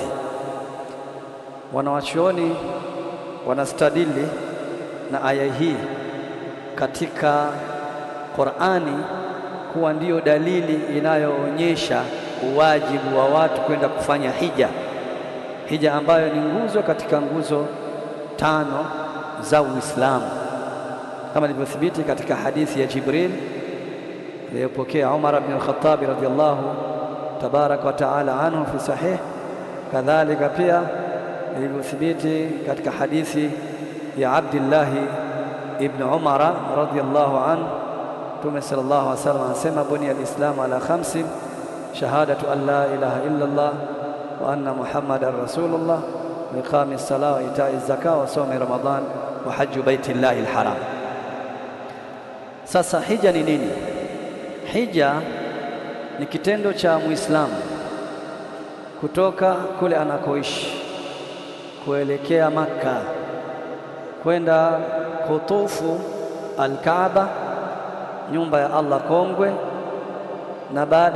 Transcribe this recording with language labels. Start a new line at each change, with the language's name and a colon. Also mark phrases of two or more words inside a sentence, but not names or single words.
Swahili: Wanawachuoni wanastadili na aya hii katika Qur'ani kuwa ndiyo dalili inayoonyesha uwajibu wa watu kwenda kufanya hija ambayo ni nguzo katika nguzo tano za Uislamu, kama ilivyothibiti katika hadithi ya Jibril iliyopokea Umar ibn al-Khattab
Arabic: رضي الله تبارك وتعالى عنه في صحيح.
Swahili: Kadhalika pia ilivyothibiti katika hadithi ya Abdullah ibn Umar
Arabic: رضي الله عنه, Mtume صلى الله عليه وسلم anasema, بني الإسلام على خمس شهادة أن لا إله إلا الله وأن محمدا رسول الله وإقام الصلاة وإيتاء الزكاة وصوم رمضان وحج بيت الله الحرام.
Swahili: Sasa hija ni nini? Hija ni kitendo cha Muislamu kutoka kule anakoishi kuelekea Makka kwenda kutufu Al-Kaaba, nyumba ya Allah kongwe, na baada